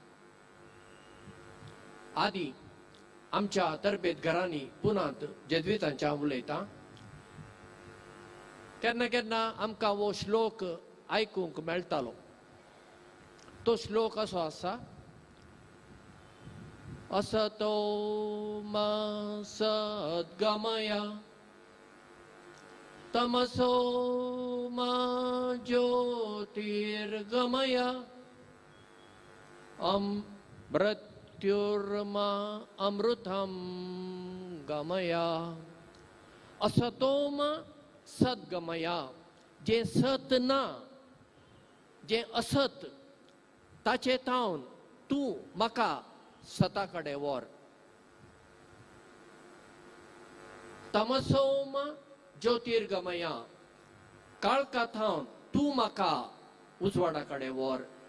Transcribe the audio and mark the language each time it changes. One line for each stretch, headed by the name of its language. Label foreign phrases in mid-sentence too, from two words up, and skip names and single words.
Konkani: आदी आमच्या तरबेत घरांनी पुनांत जेजुईतांच्या उलयता केन्ना केन्ना आमकां वो श्लोक आयकूंक मेळटालो. तो श्लोक असो आसा,
Sanskrit: असतो मा सद्गमय तमसो मा ज्योतिर्गमय मृत्युर्मा अमृतं गमय. असतो मा सद्गमय,
Konkani: जे सत ना, जे असत ताचे थावन तूं म्हाका सता कडेन व्हर.
Sanskrit: तमसोम ज्योतिर्गमय,
Konkani: काळका थावन तूं म्हाका उजवाडा कडेन व्हर.